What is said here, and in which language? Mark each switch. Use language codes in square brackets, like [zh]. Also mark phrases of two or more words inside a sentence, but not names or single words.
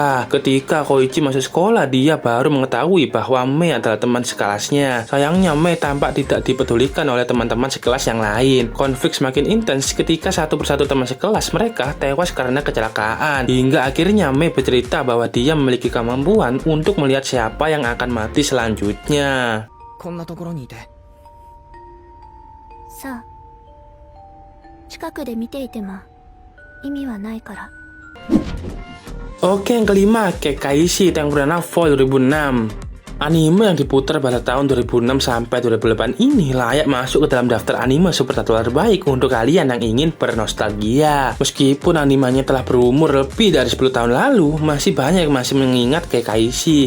[id] Ketika Koichi masuk sekolah, dia baru mengetahui bahwa Mei adalah teman sekolah sekelasnya. Sayangnya Mei tampak tidak dipedulikan oleh teman-teman sekelas yang lain. Konflik semakin intens ketika satu persatu teman sekelas mereka tewas karena kecelakaan. Hingga akhirnya Mei bercerita bahwa dia memiliki kemampuan untuk melihat siapa yang akan mati selanjutnya. [ja] こんなところにいて。さあ、近くで見ていても意味はないから。 [id] Oke, yang kelima, Kekkaishi Tenkurana Fall 2006. Anime yang diputar pada tahun 2006 sampai 2008 ini layak masuk ke dalam daftar anime supernatural terbaik untuk kalian yang ingin bernostalgia. Meskipun animenya telah berumur lebih dari 10 tahun lalu, masih banyak yang masih mengingat Kekkaishi.